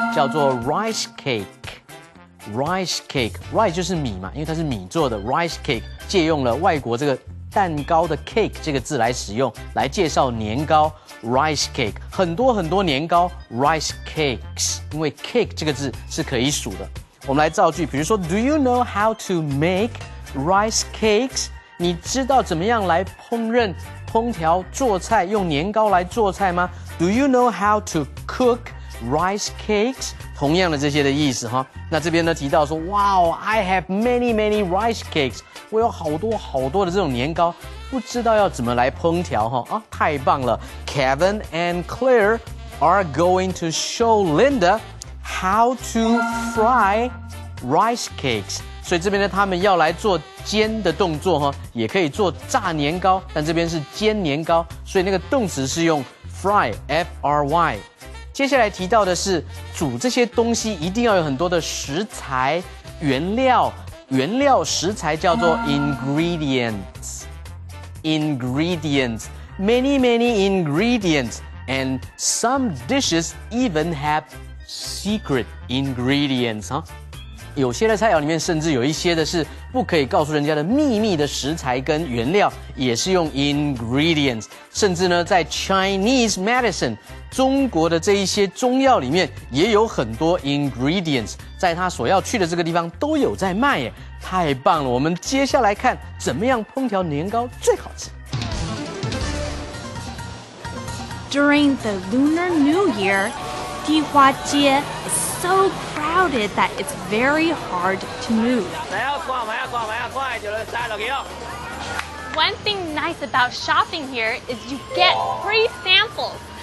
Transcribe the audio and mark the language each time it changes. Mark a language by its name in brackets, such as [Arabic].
[Chinese] 叫做 rice cake。rice cake，rice 就是米嘛，因为它是米做的 rice cake， 借用了外国这个蛋糕的 cake 这个字来使用，来介绍年糕 rice cake。很多年糕 rice cakes， 因为 cake 这个字是可以数的。我们来造句，比如说 [English] Do you know how to make rice cakes？ [Chinese] 你知道怎么样来烹调、做菜，用年糕来做菜吗 ？ [English] Do you know how to cook rice cakes？ [Chinese] 同样的这些的意思哈。那这边呢提到说 [English] ，Wow, I have many rice cakes。 [Chinese] 我有好多的这种年糕，不知道要怎么来烹调哈。太棒了 [English] ！Kevin and Claire are going to show Linda how to fry rice cakes。 [Chinese] 所以这边呢，他们要来做煎的动作哈，也可以做炸年糕，但这边是煎年糕，所以那个动词是用 fry F-R-Y。接下来提到的是煮这些东西一定要有很多的食材原料食材叫做 ingredients [English] many ingredients and some dishes even have secret ingredients [Chinese] 哈。有些的菜肴里面甚至有一些的是不可以告诉人家的秘密的食材跟原料，也是用 ingredients。甚至呢，在 Chinese medicine 中国的这一些中药里面也有很多 ingredients， 在他所要去的这个地方都有在卖耶，太棒了！我们接下来看怎么样烹调年糕最好吃。 [English] During the Lunar New Year, 地花街 is so crowded that it's very hard to move. One thing nice about shopping here is you get free samples.